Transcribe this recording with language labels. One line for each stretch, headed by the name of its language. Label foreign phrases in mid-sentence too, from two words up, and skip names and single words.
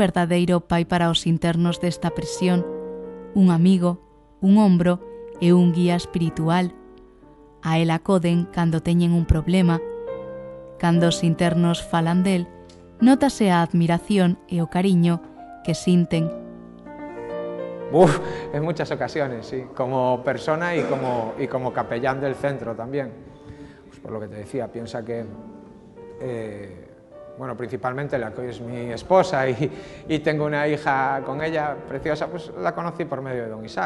Galician: verdadeiro pai para os internos desta prisión, un amigo, un ombro e un guía espiritual. A el acoden cando teñen un problema. Cando os internos falan del, nótase a admiración e o cariño que sinten.
Spanish: En muchas ocasiones, sí, como persona y como capellán del centro también. Pues por lo que te decía, piensa que bueno, principalmente la que es mi esposa y tengo una hija con ella preciosa, pues la conocí por medio de Don Isaac.